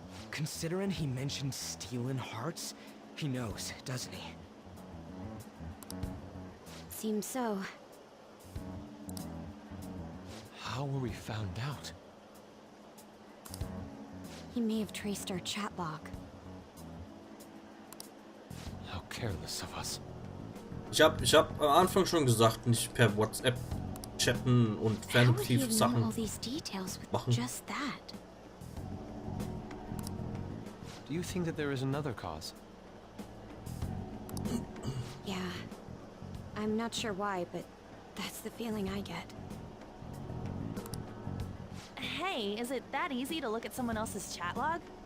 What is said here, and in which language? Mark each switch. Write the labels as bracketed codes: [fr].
[en] Considering he mentioned stealing hearts, he knows, doesn't he? Seems so. How were we found out? He may have traced our chat log. How careless of us. [de] Ich hab am Anfang schon gesagt, nicht per WhatsApp chatten und fernaktiv Sachen machen. [en] Just that. Do you think that there is another cause? Yeah. I'm not sure why, but that's the feeling I get. Hey, is it that easy to look at someone else's chat log?